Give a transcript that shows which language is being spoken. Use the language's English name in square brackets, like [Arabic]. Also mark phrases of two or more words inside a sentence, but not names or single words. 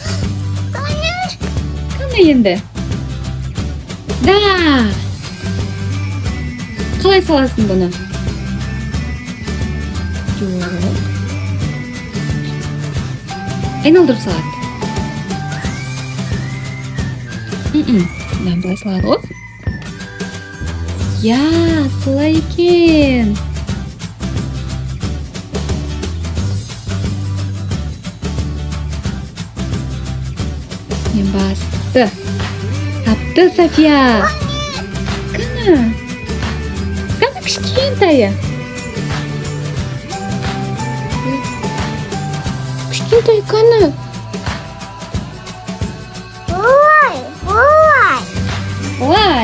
[Uzbek] Qani endi? Da. [Kazakh] Qalay solasın [Uzbek] buni? Yo'q. Aylantirib solat. [Kazakh] Нам былай салады ғой. Ya, солай екен. Мен басты. Тапты Safiya. Qani? [Uzbek] Qani kichkintayi? Kichkintayi qani? Voy.